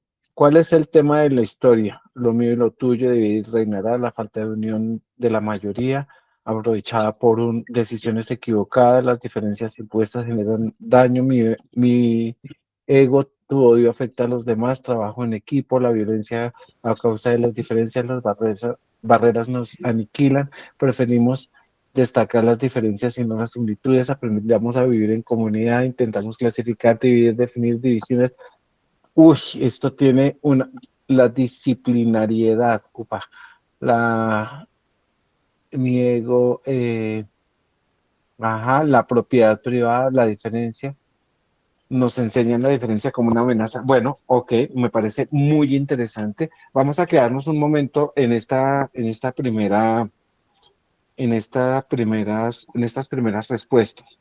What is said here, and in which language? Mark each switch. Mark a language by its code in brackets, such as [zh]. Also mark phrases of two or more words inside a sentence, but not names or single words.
[es] ¿Cuál es el tema de la historia? Lo mío y lo tuyo, dividir reinará, la falta de unión de la mayoría, aprovechada por decisiones equivocadas, las diferencias impuestas generan daño, mi ego, tu odio afecta a los demás, trabajo en equipo, la violencia a causa de las diferencias, las barreras nos aniquilan, preferimos destacar las diferencias y no las similitudes, aprendamos a vivir en comunidad, intentamos clasificar, dividir, definir divisiones. Uy, esto tiene la disciplinariedad, upa, mi ego, la propiedad privada, la diferencia, nos enseñan la diferencia como una amenaza. Bueno, ok, me parece muy interesante. Vamos a quedarnos un momento en estas primeras respuestas.